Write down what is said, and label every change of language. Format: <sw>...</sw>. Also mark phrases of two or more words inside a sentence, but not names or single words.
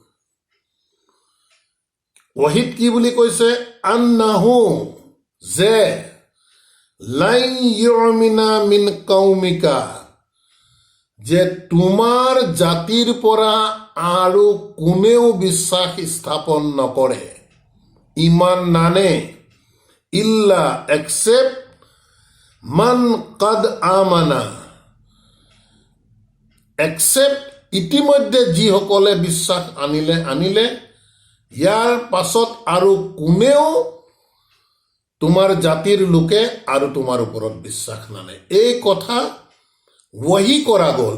<as>ৱহিত কি বুলি কৈছে, আন্নাহু, যে</as> <ar>لن يؤمن من قومك,</ar> <as>যে তোমাৰ জাতিৰ পৰা আৰু কোনেও বিশ্বাস স্থাপন নকৰে, ইমান নানে,</as> <ar>ইল্লা এক্সেপ্ট من قد آمن,</ar> <as>এক্সেপ্ট ইতিমধ্যে যিসকলে বিশ্বাস আনিলে, ইয়াৰ পাছত আৰু কোনেও তোমাৰ জাতিৰ লোকে আৰু তোমাৰ ওপৰত বিশ্বাস নানে। এই কথা ৱহি কৰা গ'ল।</as>